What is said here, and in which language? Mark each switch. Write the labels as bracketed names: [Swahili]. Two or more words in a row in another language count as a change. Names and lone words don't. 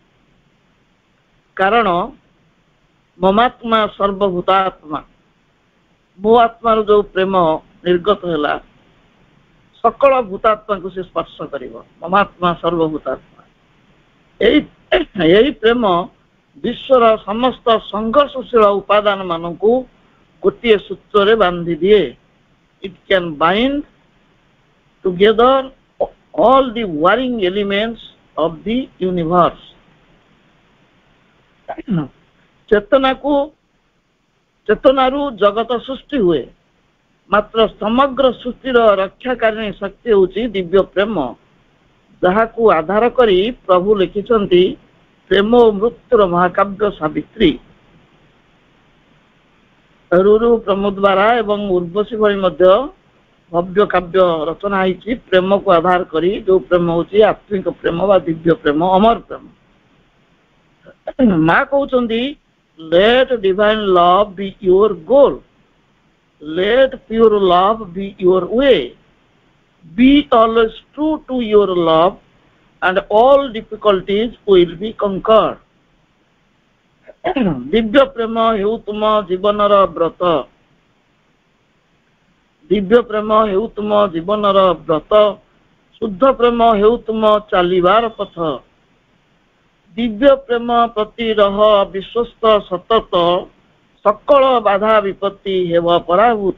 [Odia] କାରଣ ମମାତ୍ମା ସର୍ବଭୂତାତ୍ମା, ମୋ ଆତ୍ମାରୁ ଯୋଉ ପ୍ରେମ ନିର୍ଗତ ହେଲା ସକଳ ଭୂତାତ୍ମାକୁ ସେ ସ୍ପର୍ଶ କରିବ। ମମାତ୍ମା ସର୍ବଭୂତାତ୍ମା। ଏଇ ପ୍ରେମ ବିଶ୍ୱର ସମସ୍ତ ସଂଘର୍ଷଶୀଳ ଉପାଦାନ ମାନଙ୍କୁ ଗୋଟିଏ ସୂତ୍ରରେ ବାନ୍ଧି ଦିଏ। [English] It can bind together all the warring elements of the universe. [Odia] ଚେତନାରୁ ଜଗତ ସୃଷ୍ଟି ହୁଏ, ମାତ୍ର ସମଗ୍ର ସୃଷ୍ଟିର ରକ୍ଷାକାରିଣୀ ଶକ୍ତି ହେଉଛି ଦିବ୍ୟ ପ୍ରେମ, ଯାହାକୁ ଆଧାର କରି ପ୍ରଭୁ ଲେଖିଛନ୍ତି ପ୍ରେମ ଓ ମୃତ୍ୟୁର ମହାକାବ୍ୟ ସାବିତ୍ରୀ। ରୁରୁ ପ୍ରମୋଦବାରା ଏବଂ ଉର୍ବଶୀ ଭଳି ମଧ୍ୟ ଭବ୍ୟ କାବ୍ୟ ରଚନା ହେଇଛି ପ୍ରେମକୁ ଆଧାର କରି, ଯୋଉ ପ୍ରେମ ହେଉଛି ଆତ୍ମିକ ପ୍ରେମ ବା ଦିବ୍ୟ ପ୍ରେମ, ଅମର ପ୍ରେମ। ମା କହୁଛନ୍ତି [English] let divine love be your goal, let pure love be your way, be always true to your love and all difficulties will be conquered. [Odia] ଦିବ୍ୟ ପ୍ରେମ ହେଉ ତୁମ ଜୀବନର ବ୍ରତ, ଦିବ୍ୟ ପ୍ରେମ ହେଉ ତୁମ ଜୀବନର ବ୍ରତ, ଶୁଦ୍ଧ ପ୍ରେମ ହେଉ ତୁମ ଚାଲିବାର ପଥ, ଦିବ୍ୟ ପ୍ରେମ ପ୍ରତି ରହ ବିଶ୍ୱସ୍ତ ସତତ, ସକଳ ବାଧା ବିପତ୍ତି ହେବ ପରାଭୂତ।